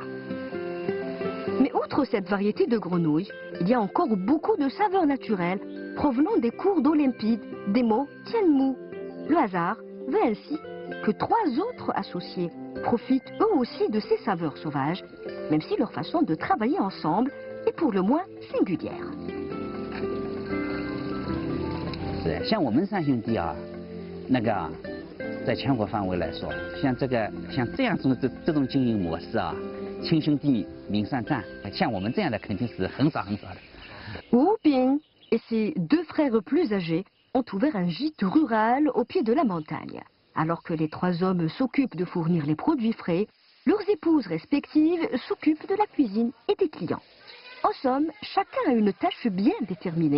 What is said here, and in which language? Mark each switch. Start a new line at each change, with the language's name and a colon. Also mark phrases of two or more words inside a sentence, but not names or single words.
French: Mais outre cette variété de grenouilles, il y a encore beaucoup de saveurs naturelles provenant des cours d'eau limpides des monts Tianmu. Le hasard veut ainsi que 3 autres associés profitent eux aussi de ces saveurs sauvages, même si leur façon de travailler ensemble est pour le moins singulière.
Chinese: 是，像我们3兄弟啊，那个在全国范围来说，像这样这种经营模式啊，亲兄弟明算账，像我们这样的肯定是很少的。
French: Wu Bing et ses 2 frères plus âgés ont ouvert un gîte rural au pied de la montagne. Alors que les 3 hommes s'occupent de fournir les produits frais, leurs épouses respectives s'occupent de la cuisine et des clients. En somme, chacun a une tâche bien déterminée.